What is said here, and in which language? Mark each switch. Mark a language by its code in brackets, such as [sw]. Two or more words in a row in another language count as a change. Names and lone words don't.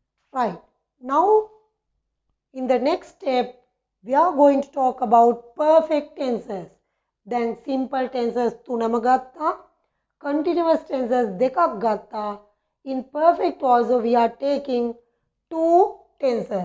[en] Right. Now, in the next step, we are going to talk about perfect tenses. Then simple tenses [si] තුනම ගත්තා. [en] Continuous tenses [si] දෙකක් ගත්තා. [en] In perfect also we are taking 2 tenses.